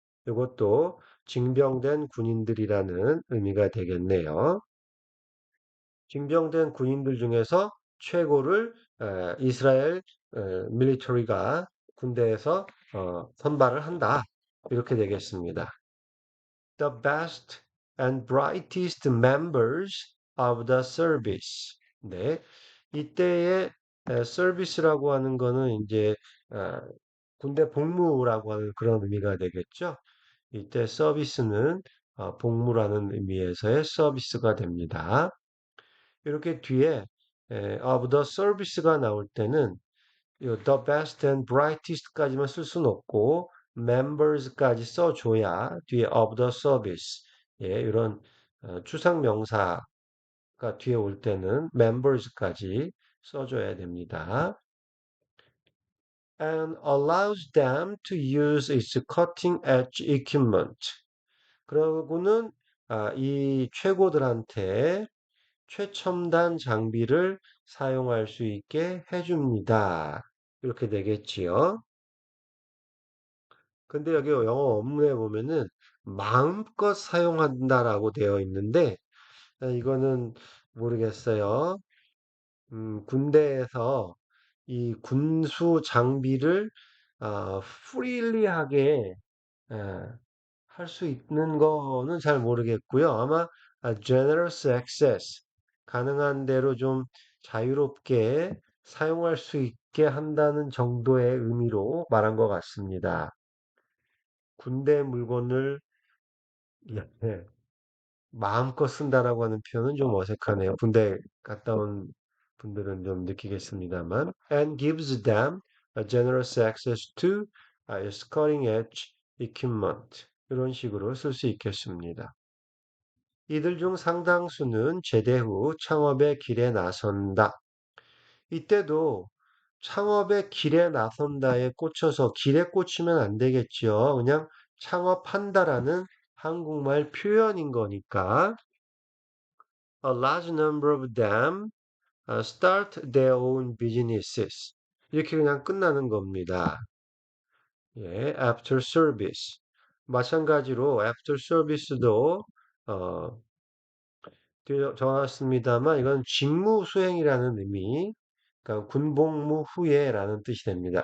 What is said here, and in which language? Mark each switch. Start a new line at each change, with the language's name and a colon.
Korean: 이것도 징병된 군인들이라는 의미가 되겠네요. 징병된 군인들 중에서 최고를 이스라엘 밀리터리가 군대에서 선발을 한다. 이렇게 되겠습니다.
English: The best and brightest members of the service.
Korean: 네. 이때의 서비스라고 하는 거는 이제 어, 군대 복무라고 하는 그런 의미가 되겠죠. 이때 서비스는 복무라는 의미에서의 서비스가 됩니다. 이렇게 뒤에 of the service가 나올 때는
English: the best and brightest
Korean: 까지만 쓸 수는 없고 members까지 써줘야 뒤에
English: of the service
Korean: 이런 추상 명사가 뒤에 올 때는 members까지 써줘야 됩니다.
English: and allows them to use its cutting edge equipment.
Korean: 그러고는 이 최고들한테 최첨단 장비를 사용할 수 있게 해줍니다. 이렇게 되겠지요. 근데 여기 영어 원문에 보면은 마음껏 사용한다라고 되어 있는데 이거는 모르겠어요. 군대에서 이 군수 장비를 프리리하게 할 수 있는 거는 잘 모르겠고요. 아마 generous access 가능한 대로 좀 자유롭게 사용할 수 있게 한다는 정도의 의미로 말한 것 같습니다. 군대 물건을 예, 마음껏 쓴다라고 하는 표현은 좀 어색하네요. 군대 갔다 온 분들은 좀 느끼겠습니다만.
English: And gives them a generous access to its cutting edge equipment.
Korean: 이런 식으로 쓸 수 있겠습니다. 이들 중 상당수는 제대 후 창업의 길에 나선다. 이때도 창업의 길에 나선다에 꽂혀서 길에 꽂히면 안 되겠죠. 그냥 창업한다라는 한국말 표현인 거니까
English: a large number of them start their own businesses.
Korean: 이렇게 그냥 끝나는 겁니다.
English: 예, after service.
Korean: 마찬가지로 after service도 어, 적어놨습니다만 이건 직무 수행이라는 의미, 그러니까 군복무 후에라는 뜻이 됩니다.